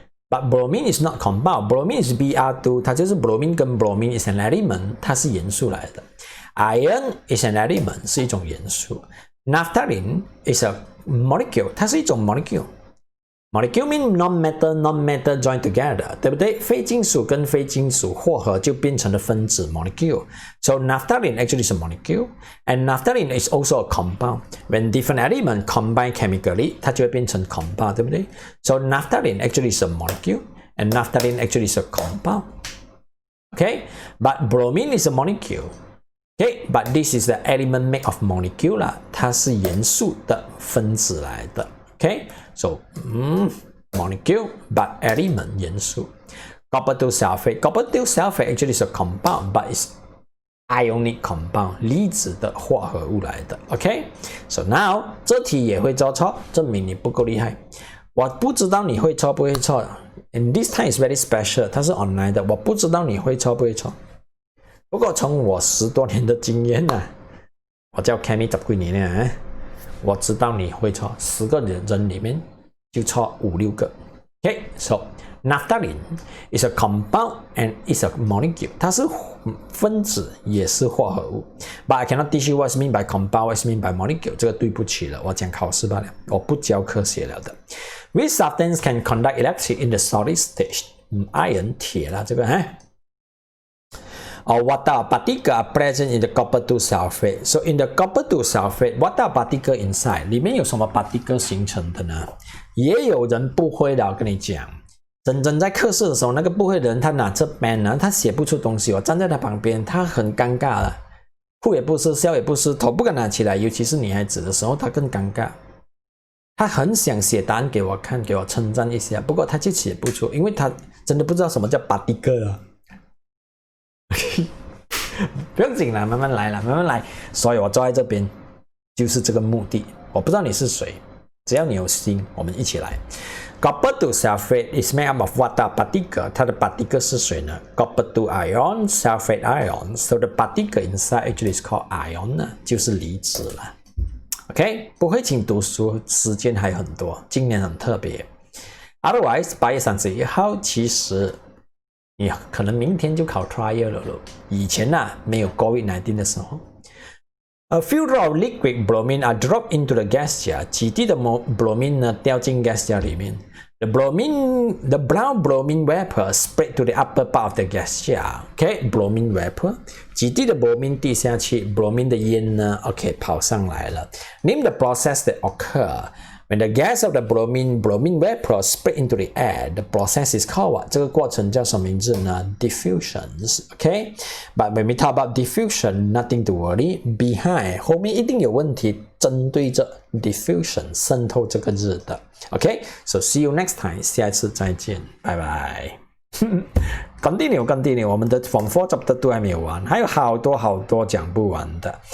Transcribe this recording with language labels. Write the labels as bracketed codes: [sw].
[en] But bromine is not compound， bromine is Br2， [zh] 它就是 [en] bromine 跟 bromine is an element， [zh] 它是元素来的。 [en] Iron is an element， [zh] 是一种元素。 [en] Naphthalene is a molecule， [zh] 它是一种 [en] molecule。Molecule mean non-metal join together， [zh] 对不对？非金属跟非金属混合就变成了分子 molecule。 [en] So naphthalene actually is a molecule, and naphthalene is also a compound. When different elements combine chemically， [zh] 它就会变成 [en] compound， [zh] 对不对 [en] ？So naphthalene actually is a molecule, and naphthalene actually is a compound. Okay, but bromine is a molecule. Okay, but this is the element made of molecule 啦， [zh] 它是元素的分子来的。 [en] Okay, so molecule but element 元素。 Copper 2 sulfate，Copper 2 sulfate actually is a compound, but it's ionic compound， [zh] 离子的化合物来的。 [en] Okay, so now [zh] 这题也会做错，证明你不够厉害。我不知道你会错不会错 ， [en] and this time is very special， [zh] 它是 online 的，我不知道你会错不会错。不过从我10多年的经验啊，我教 Chemie 10几年了啊。我知道你会错，10个人里面就错5、6个。 [en] Okay, so naphthalene is a compound and is a molecule， [zh] 它是分子也是化合物。 [en] But I cannot teach you what's mean by compound, what's mean by molecule， [zh] 这个对不起了，我讲考试罢了，我不教科学了的。 [en] Which substance can conduct electricity in the solid state？ iron [zh] 铁了这个 [en] Or what are particles are present in the copper 2 sulfate? So in the copper 2 sulfate, what are particles inside? [zh] 里面有什么 particle 形成的呢？也有人不会的，我跟你讲。真正在课室的时候，那个不会的人，他拿着 pen 呢，他写不出东西。我站在他旁边，他很尴尬了，哭也不是，笑也不是，头不敢拿起来。尤其是女孩子的时候，他更尴尬。他很想写答案给我看，给我称赞一下，不过他就写不出，因为他真的不知道什么叫 particle 啊。不用紧啦，慢慢来啦，慢慢来。所以我坐在这边就是这个目的。我不知道你是谁，只要你有心，我们一起来。 [en] Copper 2 sulfate is made up of what are particle？ [zh] 它的 particle 是谁呢 [en] ？Copper 2 ion, sulfate ion. So the particle inside actually is called ion 呢， [zh] 就是离子了。 OK， 不会请读书，时间还有很多，今年很特别。 [en] Otherwise， [zh] 8月31号，其实你可能明天就考 trial 了咯。以前没有 COVID-19 的时候。 [en] A few drops of liquid bromine are dropped into the gas jar， [zh] 几滴的 bromine 呢掉进 gas jar 里面。 [en] The brown bromine vapor spread to the upper part of the gas jar. Okay, bromine vapor， [zh] 几滴的 bromine 滴下去 ，bromine 的烟呢 ，OK 跑上来了。 [en] Name the process that occur when the gas of the bromine vapor spread into the air. The process is called what？ [zh] 这个过程叫什么名字呢 [en] ？Diffusions. Okay, but when we talk about diffusion, nothing to worry. [zh] Behind 后面一定有问题，针对着 diffusion 渗透这个字的。 [en] Okay, so see you next time. [zh] 下一次再见，拜拜。 continue，我们的 Form 4 Chapter 2还没有完，还有好多讲不完的。